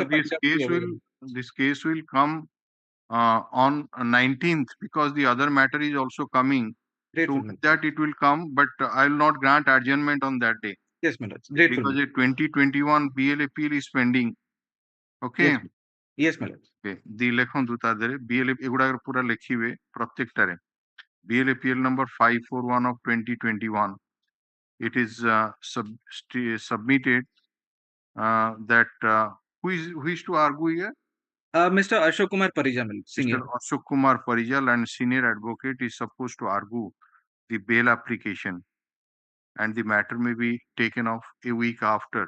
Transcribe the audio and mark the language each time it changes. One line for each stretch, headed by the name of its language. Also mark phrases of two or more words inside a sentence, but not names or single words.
English: this case will come on 19th because the other matter is also coming. Grateful, So with that it will come, but I will not grant adjournment on that day. Yes, my lords. Grateful. Because a 2021 BL appeal is pending. Okay. Yes, my lords. Okay. The
Odia: ଲେଖନ୍ତୁ ତା ଦେହରେ BL ଏଗୁଡାକ ପୁରା ଲେଖିବେ ପ୍ରତ୍ୟେକଟାରେ.
English: BL appeal number 541 of 2021. It is submitted that who is to argue here? Mr. Ashok Kumar Parijal, senior. Mr. Ashok Kumar Parijal and senior advocate is supposed to argue the bail application, and the matter may be taken off a week after.